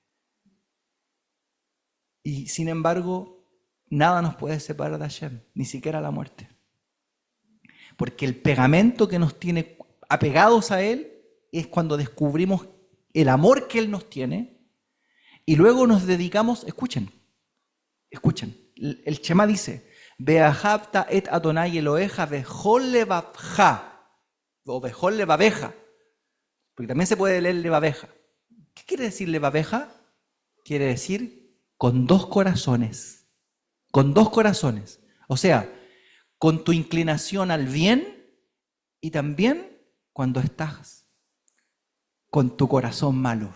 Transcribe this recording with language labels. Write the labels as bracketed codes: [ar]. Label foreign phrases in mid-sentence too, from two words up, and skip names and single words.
[es] Y sin embargo, nada nos puede separar de Hashem, ni siquiera la muerte. Porque el pegamento que nos tiene apegados a Él es cuando descubrimos el amor que Él nos tiene y luego nos dedicamos, escuchen, el Shema dice, [he] ואהבת את אדוני אלהיך בכל לבבך, o בכל לבבך, [es] porque también se puede leer levaveja. ¿Qué quiere decir levaveja? Quiere decir con dos corazones, o sea, con tu inclinación al bien y también cuando estás con tu corazón malo.